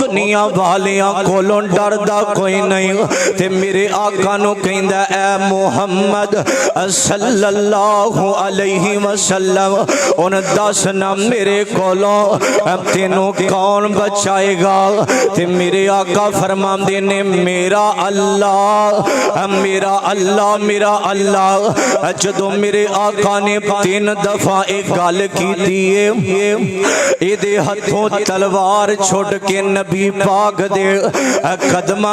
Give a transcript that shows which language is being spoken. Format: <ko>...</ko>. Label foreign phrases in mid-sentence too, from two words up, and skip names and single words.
<pa>دنیا والیاں کولوں ڈردا کوئی نہیں تے میرے آقا نوں کہندا اے محمد</pa> <ar>صلى الله عليه وسلم</ar> <pa>ہن دس نا میرے کولوں تینوں کون بچائے گا تے میرے آقا فرماندے نے میرا اللہ میرا اللہ میرا اللہ. جدوں میرے آقا نے 3 دفعہ اک گل کیتی ہے ایہدے ہتھوں تلوار چھٹ کے نبی پاک دے قدماں</pa>